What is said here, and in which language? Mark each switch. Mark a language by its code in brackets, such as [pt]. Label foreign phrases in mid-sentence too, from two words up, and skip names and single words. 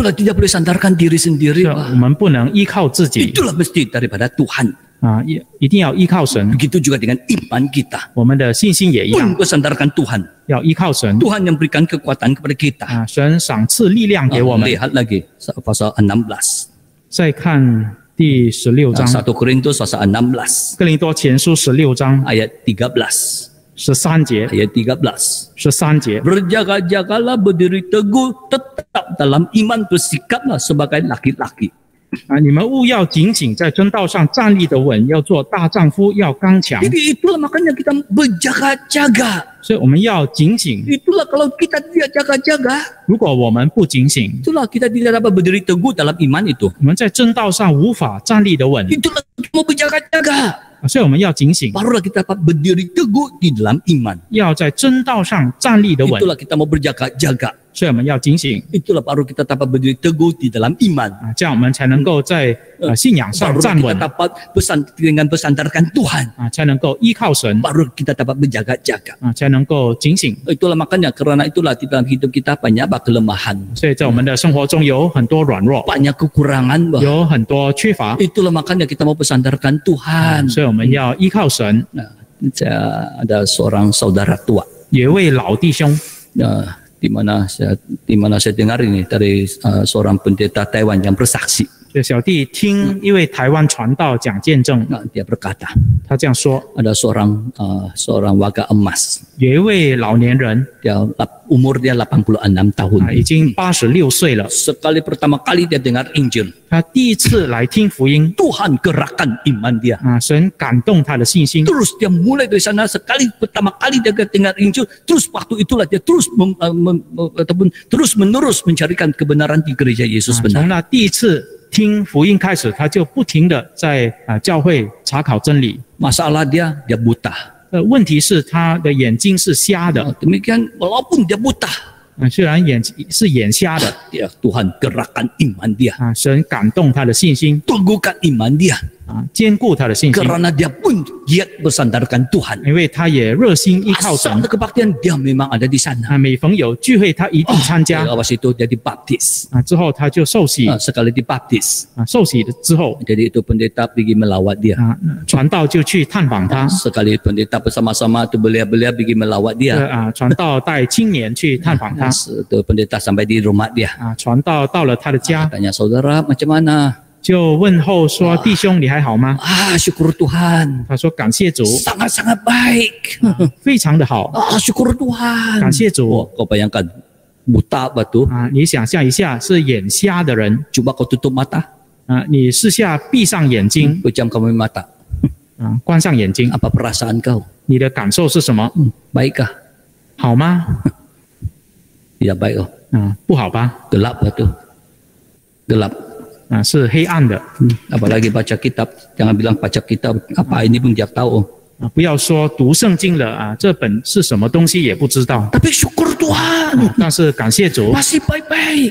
[ms] Itulah tidak boleh sandarkan diri sendiri [zh] 我 [ms] bah. [zh] 们不能依靠自己 [ms] Itulah mesti daripada Tuhan. [zh] 一定要依靠神。 [ms] Begitu juga dengan iman kita. [zh] 我们的信心也一样， [ms] Pun bersandarkan Tuhan. [zh] 要依靠神。 [ms] Tuhan yang berikan kekuatan kepada kita. [zh] 神赏赐力量给我们。 [ms] Lihat lagi pasal 16. [zh] 再看第16章， [ms] 1 Korintus pasal 16. [zh] 哥林多前书16章 [ms] Ayat 13. [zh] 13节， [ms] Ayat 13. [zh] 13节。 [ms] Berjaga-jagalah, berdiri teguh, tetap dalam iman, bersikaplah sebagai laki-laki. [zh] 你们务要警醒，在真道上站立得稳，要做大丈夫，要刚强。 [ms] Jadi itulah makanya kita berjaga-jaga. [zh] 所以我们要警醒。 [ms] Itulah kalau kita tidak jaga-jaga, [zh] 如果我们不警醒， [ms] itulah kita tidak dapat berdiri teguh dalam iman itu. [zh] 我们在真道上无法站立得稳。 [ms] Itulah kita mau berjaga-jaga. [zh] 所以我们要警醒， [ms] Barulah kita dapat berdiri teguh di dalam iman. [zh] 要在真道上站立得稳。 [ms] Itulah kita mau berjaga-jaga. [zh] 所以我们要警醒 [ms] Itulah baru kita dapat berdiri teguh di dalam iman. [zh] 这样我们才能够在信仰上 [ms] Baru [zh] 站 [ms] kita [zh] 稳 [ms] dapat dengan bersandarkan Tuhan. [zh] 才能够依靠神 [ms] Baru kita dapat berjaga-jaga. [zh] 才能够警醒。 [ms] Itulah makanya karena itulah di dalam hidup kita banyak kelemahan, [zh] 所以在我们的生活中有很多软弱， [ms] banyak kekurangan, bah. [zh] 有很多缺乏， [ms] Itulah makanya kita mau bersandarkan Tuhan. [zh] 所以我们要依靠神。 [ms] Saya ada seorang saudara tua, [zh] 有一位老弟兄， [ms] di mana saya dengar ini dari seorang pendeta Taiwan yang bersaksi. [zh] 就小弟听一位台湾传道讲见证， [ms] Dia berkata, [zh] 他这样说： [ms] ada seorang warga emas, [zh] 有一位老年人 [ms] umur dia 86 tahun. [zh] 已经86岁了， [ms] Sekali pertama kali dia dengar Injil, [zh] 他第一次来听福音 [ms] Tuhan gerakkan iman dia. [zh] 神感动他的信心， [ms] Terus dia mulai dari sana, sekali pertama kali dia dengar Injil, terus waktu itulah dia terus ataupun terus menerus mencarikan kebenaran di gereja Yesus [zh] 从 [ms] benar. [zh] 那第一次听福音开始，他就不停的在教会查考真理。 [ms] Masalah dia buta. [zh] 问题是他的眼睛是瞎的， [ms] Demikian walaupun dia buta, [zh] 虽然眼是眼瞎的 [ms] Tuhan gerakkan iman dia, [zh] 神感动他的信心 [ms] teguhkan iman dia, [zh] 坚固他的信心， [ms] karena dia pun giat bersandarkan Tuhan. [zh] 因为他也热心依靠神 [ms] Asal ada kebaktian dia memang ada di sana. [zh] 每逢有聚会他一定参加 [ms] Awas itu dia dibaptis. [zh] 之后他就受洗 [ms] Sekali dibaptis, [zh] 受洗了之后 [ms] jadi itu pendeta pergi melawat dia. [zh] 传道就去探访他 [ms] Sekali pendeta bersama-sama tu belia-belia pergi melawat dia. [zh] 传道带青年去探访他 [ms] Itu pendeta sampai di rumah dia. [zh] 传道到了他的家 [ms] Tanya saudara macam mana? [zh] 就问候说弟兄你还好吗？ [ms] Syukur Tuhan. [zh] 他说感谢主， [ms] Sangat-sangat baik. [zh] 非常的好， [ms] Syukur Tuhan. [zh] 感谢主。 [ms] Kau bayangkan buta batu. [zh] 你想象一下是眼瞎的人 [ms] Coba kau tutup mata. [zh] 你试下闭上眼睛 [ms] Pejam kamu mata. [zh] 关上眼睛， [ms] Apa perasaan kau? [zh] 你的感受是什么？ [ms] Baikkah? [zh] 好吗？ [ms] Tidak baik oh. [zh] 不好吧？ [ms] Gelap batu. Gelap. [zh] 是黑暗的。 [ms] Apalagi baca kitab. Jangan bilang baca kitab. Apa ini pun dia tahu. [zh] 不要说读圣经了这本是什么东西也不知道。 [ms] Tapi syukur Tuhan. [zh] 但是感谢主 [ms] Masih baik-baik.